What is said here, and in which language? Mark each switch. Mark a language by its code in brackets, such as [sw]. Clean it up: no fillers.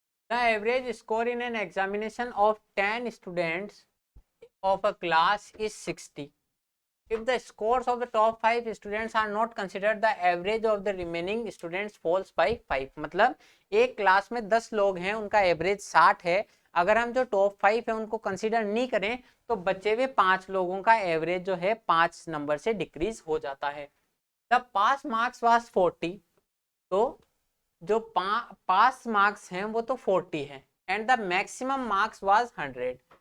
[en] The average score in an examination of 10 students of a class is 60. If the scores of the top 5 students are not considered, the average of the remaining students falls by 5. [hi] मतलब एक class में 10 लोग हैं, उनका average 60 है। अगर हम जो टॉप 5 है उनको कंसीडर नहीं करें तो बचे हुए 5 लोगों का एवरेज जो है 5 नंबर से डिक्रीज हो जाता है। [en] the pass marks was 40, [hi] तो जो पास मार्क्स हैं वो तो 40 है, [en] And the maximum marks was 100।